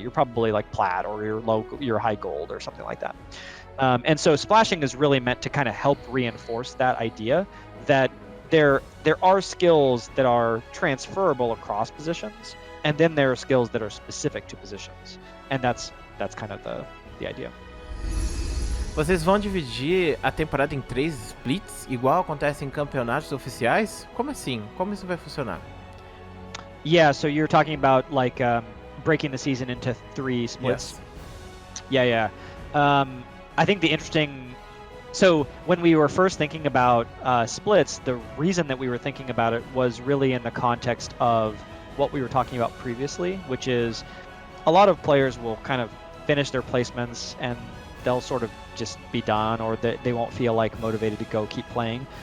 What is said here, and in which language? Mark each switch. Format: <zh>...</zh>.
<en>You're probably like plat or you're high gold or something like that. And so splashing is really meant to kind of help reinforce that idea that there are skills that are transferable across positions, and then there are skills that are specific to positions, and that's kind of the idea.</en> <pt>Vocês vão dividir a temporada em 3 splits, igual acontece em campeonatos oficiais? Como assim? Como isso vai funcionar?</pt> <en>Yeah, so you're talking about like breaking the season into 3 splits. Yes. Yeah. I think so when we were first thinking about splits, the reason that we were thinking about it was really in the context of what we were talking about previously, which is a lot of players will kind of finish their placements and they'll sort of just be done, or they won't feel like motivated to go keep playing.</en>